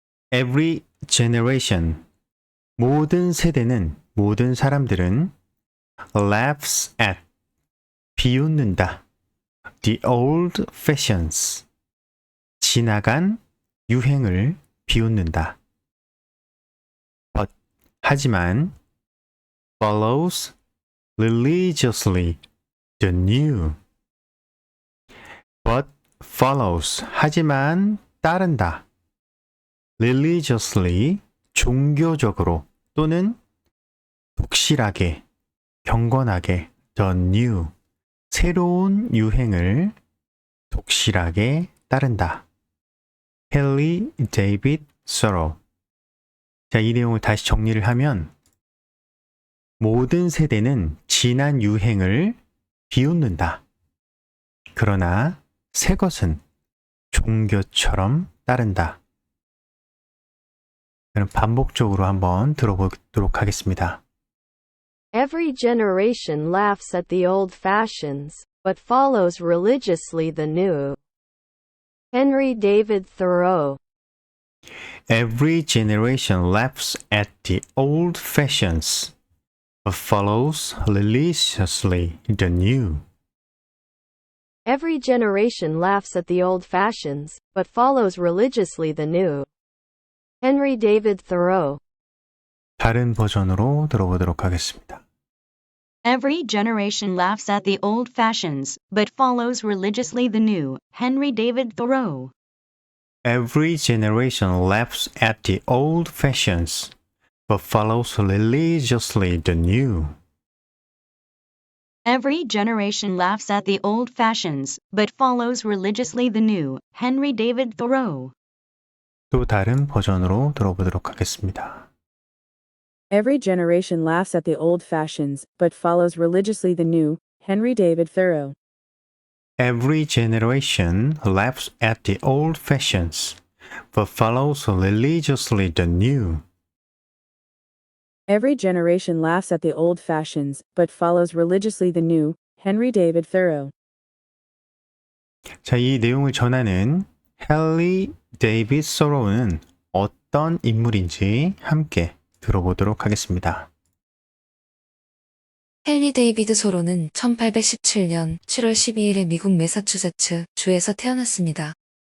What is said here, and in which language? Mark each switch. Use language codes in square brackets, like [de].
[en] Every generation. [ko] 모든 세대는, 모든 사람들은 [en] laughs at. [ko] 비웃는다. [en] The old fashions. [ko] 지나간 유행을 비웃는다. [en] But, [ko] 하지만 [en] follows religiously the new. But follows. [ko] 하지만 따른다. [en] religiously. [ko] 종교적으로 또는 독실하게, 경건하게 [en] the new. [ko] 새로운 유행을 독실하게 따른다. 헨리 데이빗 서로. 자, 이 내용을 다시 정리를 하면 모든 세대는 지난 유행을 비웃는다. 그러나 새 것은 종교처럼 따른다. 그럼 반복적으로 한번 들어보도록 하겠습니다. [en] Every generation laughs at the old fashions, but follows religiously the new. Henry David Thoreau. Every generation laughs at the old fashions, but follows religiously the new. Every generation laughs at the old fashions, but follows religiously the new. Henry David Thoreau. [ko] 다른 버전으로 들어보도록 하겠습니다. [en] Every generation laughs at the old fashions, but follows religiously the new. Henry David Thoreau. Every generation laughs at the old fashions, but follows religiously the new. Every generation laughs at the old fashions, but follows religiously the new. Henry David Thoreau. [ko] 또 다른 버전으로 들어보도록 하겠습니다. [en] Every generation laughs at the old fashions, but follows religiously the new. Henry David Thoreau. Every generation laughs at the old fashions, but follows religiously the new. Every generation laughs at the old fashions, but follows religiously the new. Henry David Thoreau. [ko] 자, 이 내용을 전하는 헨리 데이빗 서로우는 어떤 인물인지 함께 들어보도록 하겠습니다. 헨리 데이비드 소로는 1817년 7월 12일에 미국 매사추세츠 주에서 태어났습니다.